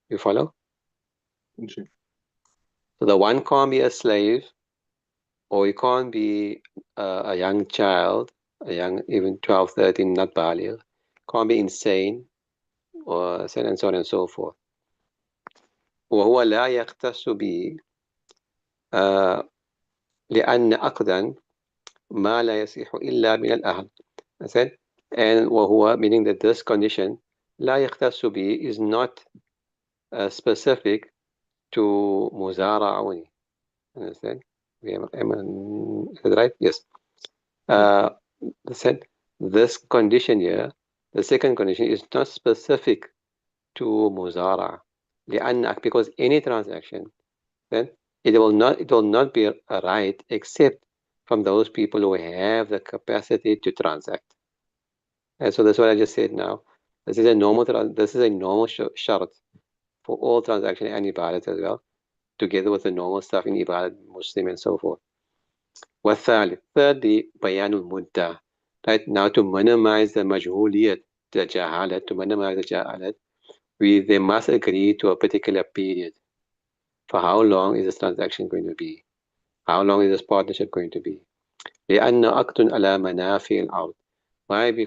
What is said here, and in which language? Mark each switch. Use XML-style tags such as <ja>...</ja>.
<en>You follow? जी. So the one can't be a slave, or he can't be a young child, a young, even 12, 13, not baligh, can't be insane, or so on and so on and so forth.</en> <ar>وهو لا يختص به لأن عقدا ما لا يصح إلا من الأهل.</ar> <en>I said, and وهو, meaning that this condition,</en> <ar>لا يختص به,</ar> <en>is not specific to مزارع only. Understand? Is that right? Yes. Yeah. Said this condition here, the second condition, is not specific to muzara, because any transaction, then it will not be a right except from those people who have the capacity to transact. And so that's what I just said now. This is a normal shart for all transaction and ibadat as well, together with the normal stuff in ibadat, Muslim and so forth.</en> <ar>والثالث, thirdly, بيان المدة.</ar> <en>Right now, to minimize the majhuliyat, the jahalat, to minimize the jahalat, they must agree to a particular period. For how long is this transaction going to be? How long is this partnership going to be?</en> <ar>لأن عقد على منافع الأرض. Why?</ar>